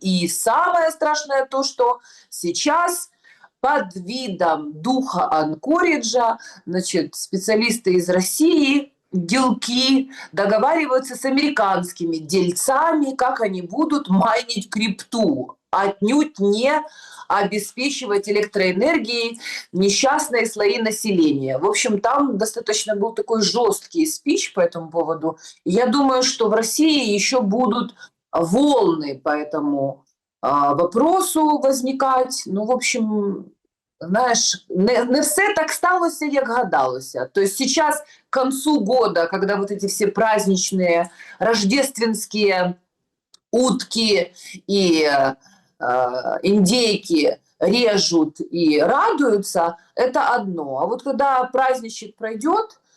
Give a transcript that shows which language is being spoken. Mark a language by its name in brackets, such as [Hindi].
[Russian] И самое страшное то, что сейчас под видом духа Анкориджа, значит, специалисты из России, делки, договариваются с американскими дельцами, как они будут майнить крипту, отнюдь не обеспечивать электроэнергией несчастные слои населения. В общем, там достаточно был такой жесткий спич по этому поводу. И я думаю, что в России еще будут волны по этому вопросу возникать. [Ukrainian] Ну, в общем, знаєш, не все так сталося, як гадалося. [Russian] То есть сейчас к концу года, когда вот эти все праздничные рождественские утки и индейки режут и радуются, это одно. А вот когда праздничек пройдет,